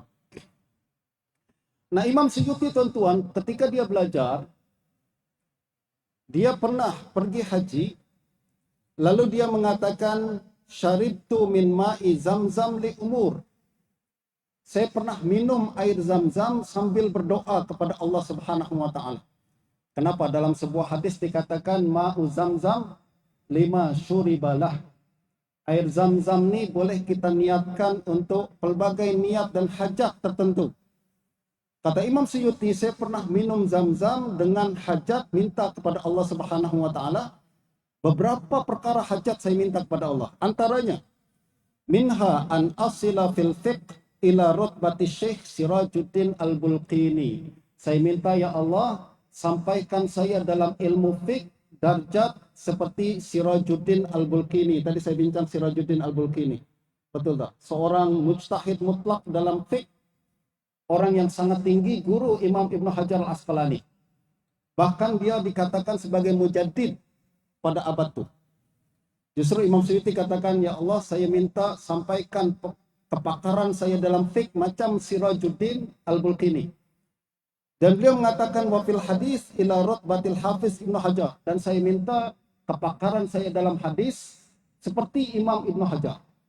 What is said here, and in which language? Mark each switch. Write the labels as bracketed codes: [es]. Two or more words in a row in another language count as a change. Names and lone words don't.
[ms] Nah, Imam Suyuti, tuan-tuan, ketika dia belajar, dia pernah pergi haji, lalu dia mengatakan, [ar] شربت من ماء زمزم لأمور. [ms] Saya pernah minum air zam-zam sambil berdoa kepada Allah [ar] سبحانه وتعالى. [ms] Kenapa? Dalam sebuah hadis dikatakan, [ar] ماء زمزم لما شرب له. [ms] Air zam-zam ni boleh kita niatkan untuk pelbagai niat dan hajat tertentu. Kata Imam Suyuti, saya pernah minum zam-zam dengan hajat minta kepada Allah [ar] سبحانه وتعالى. [ms] Beberapa perkara hajat saya minta kepada Allah. Antaranya, [ar] منها أن أصل في الفقه إلى رتبة الشيخ سراج الدين البلقيني. [ms] Saya minta, ya Allah, sampaikan saya dalam ilmu fiqh darjat seperti Sirajuddin Al-Bulqini. Tadi saya bincang Sirajuddin Al-Bulqini. Betul tak? Seorang mujtahid mutlak dalam fiqh, orang yang sangat tinggi, guru Imam Ibn Hajar Al-Asqalani. Bahkan dia dikatakan sebagai mujaddid pada abad itu. Justru Imam Suyuti katakan, ya Allah, saya minta sampaikan kepakaran saya dalam fiqh macam Sirajuddin Al-Bulqini. Dan beliau mengatakan, [ar] وفي الحديث إلى رتبة الحافظ ابن حجر. [ms] Dan saya minta kepakaran saya dalam hadis seperti Imam Ibn Hajar.